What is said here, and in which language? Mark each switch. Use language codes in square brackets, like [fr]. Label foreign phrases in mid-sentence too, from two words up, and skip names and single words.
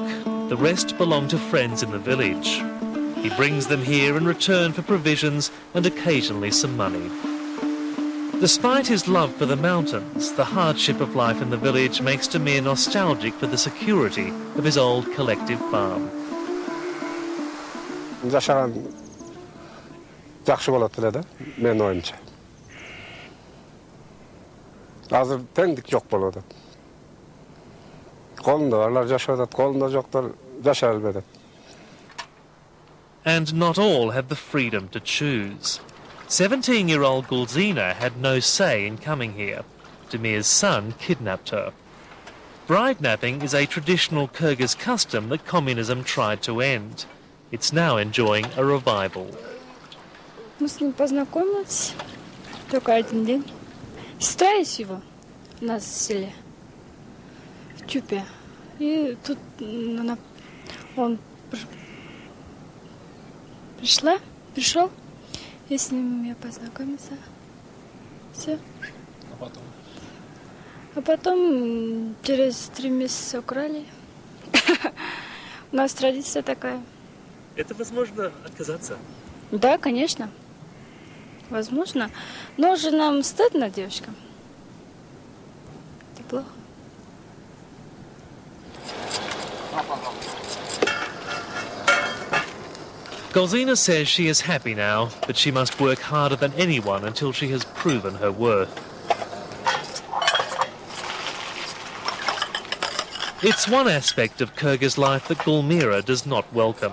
[en] The rest belong to friends in the village. He brings them here in return for provisions and occasionally some money. Despite his love for the mountains, the hardship of life in the village makes Demir nostalgic for the security of his old collective farm. [ky] Жашаган жакшы болот эле да, менин оюмча. Азыр теңдик жок болуп атат. Колунда барлар жашап атат, колунда жоктор жашай албай атат. [en] And not all have the freedom to choose. 17-year-old Gulzina had no say in coming here. Demir's son kidnapped her. Bride napping is a traditional Kyrgyz custom that communism tried to end. It's now enjoying a revival. [ru] Мы с ним познакомились только один день. Сестра есть его у нас в селе, в Тюпе. И тут он пришел, и с ним я познакомился. Все. А потом через 3 месяца украли. У нас традиция такая. Это возможно отказаться? Да, конечно. Возможно. Но же нам стыдно, девочкам. Это плохо. [en] Gulzina says she is happy now, but she must work harder than anyone until she has proven her worth. It's one aspect of Kyrgyz life that Gulmira does not welcome.